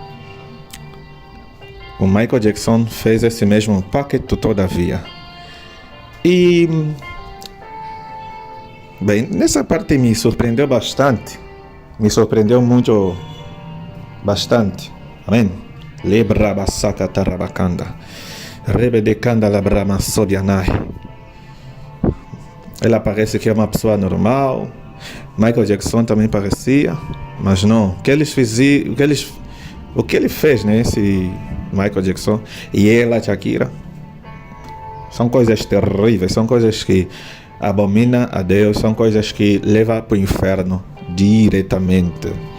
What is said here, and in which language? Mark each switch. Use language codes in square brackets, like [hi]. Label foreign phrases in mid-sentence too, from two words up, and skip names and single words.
[pt] O Michael Jackson fez esse mesmo pacto todavia. E, bem, nessa parte me surpreendeu bastante. Me surpreendeu muito, bastante. Amém? Lebra basaka tarabakanda. Rebedekanda labrama sodianai. Ela parece que é uma pessoa normal. Michael Jackson também parecia, mas não. O que ele fez, né? Esse Michael Jackson e ela, Shakira, são coisas terríveis, são coisas que abominam a Deus, são coisas que levam para o inferno diretamente.